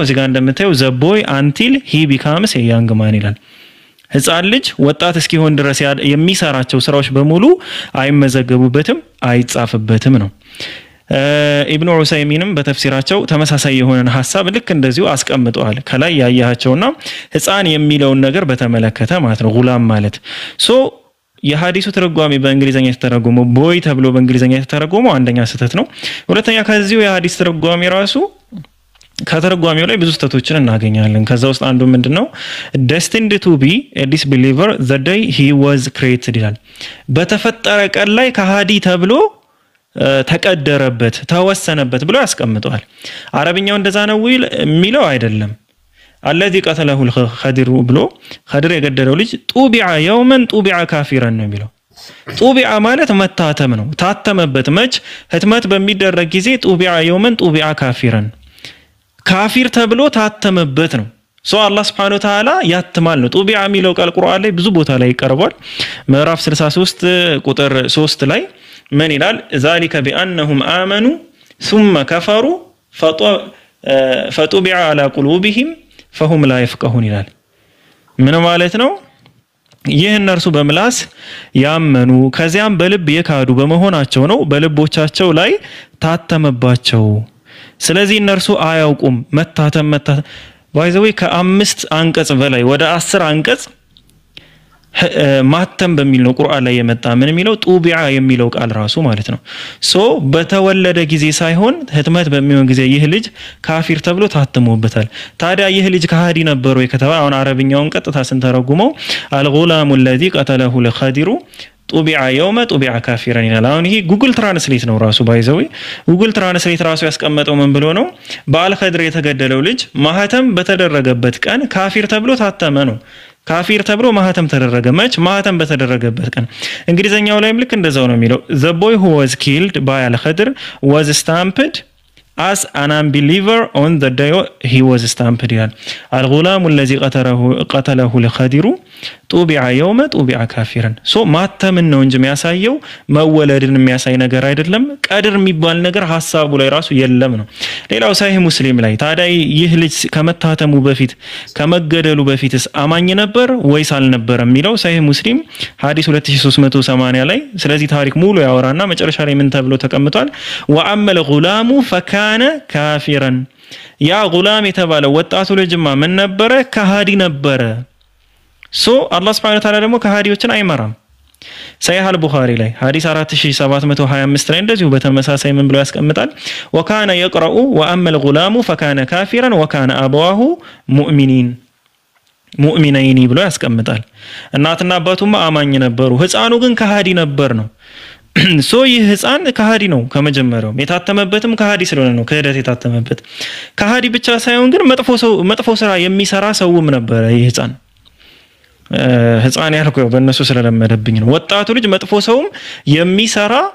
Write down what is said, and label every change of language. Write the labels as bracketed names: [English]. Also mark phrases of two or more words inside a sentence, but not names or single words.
[Amharic] እዚህ ጋር እንደምታየው [English] the boy until he becomes young man [Amharic] ይላል። ህፃን ልጅ ወጣት እስኪሆን ድረስ የሚሰራቸው ስራዎች በሙሉ አይመዘገቡበትም፣ አይጻፍበትም ነው። ኢብኑ ዑሰይሚንም በተፍሲራቸው ተመሳሳይ የሆነን ሐሳብ ልክ እንደዚሁ አስቀምጠዋል። ከላይ ያያያቸውና ህፃን የሚለውን ነገር በተመለከተ ማለት ነው። ጉላም ማለት የሐዲሱ ተረጓሚ በእንግሊዘኛ የተተረጎመው ቦይ ተብሎ በእንግሊዘኛ የተተረጎመው አንደኛ ስህተት ነው። ሁለተኛ ከዚሁ የሐዲስ ተረጓሚ ራሱ ከተረጓሚው ላይ ብዙ ስህተቶችን እናገኛለን። ከዛ ውስጥ አንዱ ምንድነው? [English] destined to be a disbeliever the day he was created [Amharic] ይላል። በተፈጠረ ቀን ላይ ከሃዲ ተብሎ ተቀደረበት ተወሰነበት ብሎ ያስቀምጠዋል። አረብኛው እንደዛ ነው የሚለው አይደለም። [Arabic] الذي قتله الخضر [Amharic] ብሎ ኸድር የገደለው ልጅ [Arabic] طبع يوم طبع كافرا [Amharic] ነው የሚለው። ጡቢዓ ማለት መታተም ነው። ታተመበት መች ህትመት በሚደረግ ጊዜ [Arabic] طبع يوم طبع كافرا [Amharic] ካፊር ተብሎ ታተመበት ነው። አላህ [Arabic] سبحانه وتعالى [Amharic] ያትማል ነው። ጡቢዓ የሚለው ቃል ቁርአን ላይ ብዙ ቦታ ላይ ይቀርባል። ምዕራፍ 63 ቁጥር 3 ላይ ምን ይላል? [Arabic] ذلك بأنهم آمنوا ثم كفروا فطبع على قلوبهم فهم لا يفقهون ይላል። [Amharic] ምን ማለት ነው? ይህ እነርሱ በምላስ ያመኑ ከዚያም በልብ የካዱ በመሆናቸው ነው በልቦቻቸው ላይ ታተመባቸው። ስለዚህ እነርሱ አያውቁም። መታተም ባይዘው ከ5 አንቀጽ በላይ ወደ 10 አንቀጽ ማተም በሚል ነው ቁርአን ላይ የመጣ ምን የሚለው ጡቢዓ የሚለው ቃል ራሱ ማለት ነው ሶ በተወለደ ጊዜ ሳይሆን ህትመት በሚሆን ጊዜ ይህ ልጅ ካፊር ተብሎ ታትሞበታል ታዲያ ይህ ልጅ ከሃዲ ነበር ወይ ከተባለ አሁን አረብኛውን ቀጥታ ስንተረጉመው አልጉላሙ [Arabic] الذي قتله الخضر طبع يوم طبع كافرا [Amharic] ይላል አሁን ይሄ ጉግል ትራንስሌት ነው ራሱ ባይዘው ጉግል ትራንስሌት ራሱ ያስቀመጠው ምን ብሎ ነው በአልኸድር የተገደለው ልጅ ማህተም በተደረገበት ቀን ካፊር ተብሎ ታተመ ነው ካፊር ተብሎ ማህተም ተደረገ መች ማህተም በተደረገበት ቀን እንግሊዘኛው ላይም ልክ እንደዛው ነው የሚለው [English] the boy who was killed by al-khadr was stamped as an unbeliever on the day he was stamped ይላል [Arabic] الغلام الذي قتله الخضر طبع يوم طبع كافرا [Amharic] ሶ ማተም ነው እንጂ የሚያሳየው መወለድን የሚያሳይ ነገር አይደለም ቀድር የሚባል ነገር ሐሳቡ ላይ ራሱ የለም ነው ሌላው ሳሂህ ሙስሊም ላይ ታዲያ ይህ ልጅ ከመታተሙ በፊት ከመገደሉ በፊትስ አማኝ ነበር ወይስ አልነበረም የሚለው ሳሂህ ሙስሊም ሐዲስ 2380 ላይ ስለዚህ ታሪክ ሙሉ ያወራና መጨረሻ ላይ ምን ተብሎ ተቀምጧል [Arabic] وأما الغلام فكان كافرا [Amharic] ያ ጉላም የተባለው ወጣቱ ልጅማ ምን ነበረ ከሃዲ ነበረ ሶ አላህ [Arabic] سبحانه وتعالى [Amharic] ደግሞ ከሃዲዎችን አይመራም ሰሂህ አልቡኻሪ ላይ ሐዲስ 4725 ላይ እንደዚሁ በተመሳሳይ ምን ብሎ ያስቀምጣል ወካነ [Arabic] يقرأ وأما الغلام فكان كافرا وكان أبواه [Amharic] ሙእሚነይን ብሎ ያስቀምጣል እናትና አባቱማ አማኝ ነበሩ ህፃኑ ግን ከሃዲ ነበር ነው ሶ ይህ ህፃን ከሃዲ ነው ከመጀመሪያው የታተመበትም ከሃዲ ስለሆነ ነው ከህደት የታተመበት ከሃዲ ብቻ ሳይሆን ግን መጥፎ ስራ የሚሰራ ሰውም ነበር ይህ ህፃን ያልኩ በእነሱ ስለለመደብኝ ነው ወጣቱ ልጅ መጥፎ ሰውም የሚሰራ